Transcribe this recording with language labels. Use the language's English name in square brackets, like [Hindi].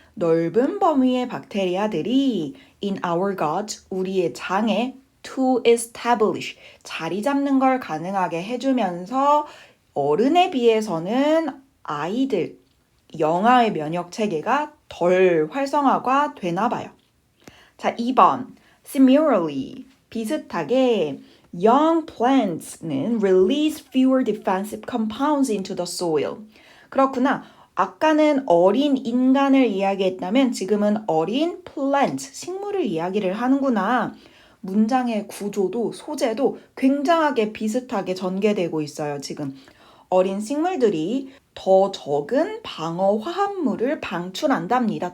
[Korean] 넓은 범위의 박테리아들이 [English] in our gut, [Korean] 우리의 장에 [English] to establish, [Korean] 자리 잡는 걸 가능하게 해주면서 어른에 비해서는 아이들, 영아의 면역 체계가 덜 활성화가 되나 봐요. 자, 2번. [English] Similarly, [Korean] 비슷하게 [English] young plants는 release fewer defensive compounds into the soil. [Korean] 그렇구나. 아까는 어린 인간을 이야기했다면 지금은 어린 plant, 식물을 이야기를 하는구나. 문장의 구조도 소재도 굉장하게 비슷하게 전개되고 있어요, 지금. 어린 식물들이 더 적은 방어 화합물을 방출한답니다.